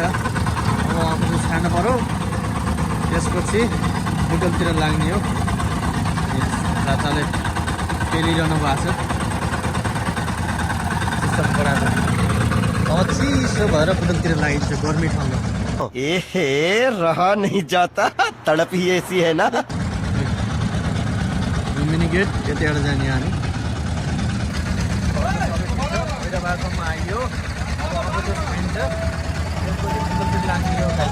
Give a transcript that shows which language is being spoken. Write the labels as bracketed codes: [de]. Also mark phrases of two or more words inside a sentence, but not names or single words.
[ne] अब जुस खान पऱ्यो, त्यसपछि होटलतिर लाग्ने हो। चाचाले पेलिरहनु भएको छ, अब चिसो भएर होटलतिर लागिन्छ गर्मी ठाउँमा। [hi] एहे रहा नहीं जाता, तड़प ही ऐसी है ना। [ne] लुम्बिनी गेट यतिबाट जाने हामी। बाटोमा आइयो, अब अबको खाइन्छ, त्यसपछि होटलतिर लाग्ने हो।